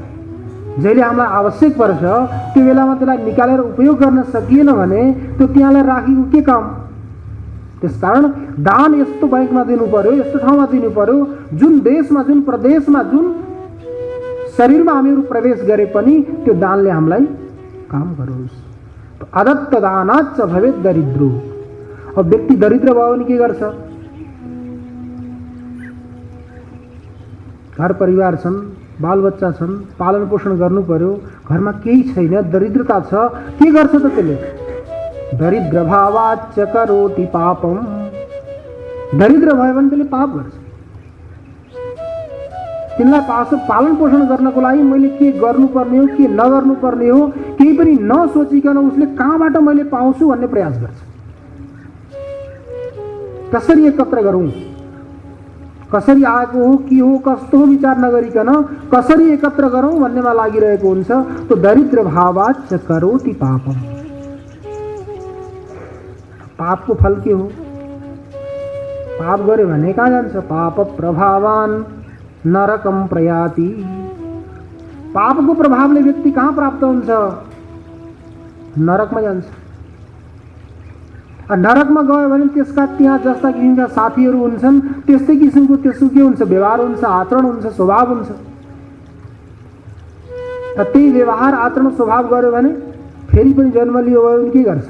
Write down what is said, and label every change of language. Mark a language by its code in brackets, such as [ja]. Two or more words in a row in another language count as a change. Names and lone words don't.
[ne] जहिले हामीलाई आवश्यक पर्छ त्यो बेलामा त्यसलाई निकालेर उपयोग गर्न सकिएन भने त्यो त्यहाँलाई राखेको के काम? त्यसकारण दान यस्तो बैंकमा दिनु पर्यो, यस्तो ठाउँमा दिनु पर्यो, जुन देशमा, जुन प्रदेशमा, जुन शरीरमा हामीहरू प्रवेश गरे पनि त्यो दानले हामीलाई काम गरोस्। [sa] अदत्त दानाच्च भवेत् दरिद्रो। [ne] अब व्यक्ति दरिद्र भयो भने के गर्छ? घर परिवार छन्, बालबच्चा छन्, पालन पोषण गर्नु पर्यो, घरमा केही छैन, दरिद्रता छ, के गर्छ त त्यसले? [sa] दरिद्र भावाच्च करोति पापम। [ne] दरिद्र भयो भने त्यसले पाप गर्छ। तिनलाई पालन पोषण गर्नको लागि मैले के गर्नुपर्ने हो, के नगर्नुपर्ने हो, केही पनि नसोचिकन उसले कहाँबाट मैले पाउँछु भन्ने प्रयास गर्छ। कसरी एकत्र गरौँ, कसरी आएको हो, के हो, कस्तो हो विचार नगरिकन कसरी एकत्र गरौँ भन्नेमा लागिरहेको हुन्छ। [sa] तो दरिद्र भावाच्च करोति पापम। [ne] पापको फल के हो? पाप गरे भने कहाँ जान्छ? [sa] पाप प्रभावान नरकम प्रयाति। [ne] पापको प्रभावले व्यक्ति कहाँ प्राप्त हुन्छ? नरकमा जान्छ। नरकमा गयो भने त्यसका त्यहाँ जस्ता किसिमका साथीहरू हुन्छन्, त्यस्तै किसिमको त्यसको के हुन्छ? व्यवहार हुन्छ, आचरण हुन्छ, स्वभाव हुन्छ। त्यही व्यवहार आचरण स्वभाव गर्यो भने फेरि पनि जन्म लियो भने के गर्छ?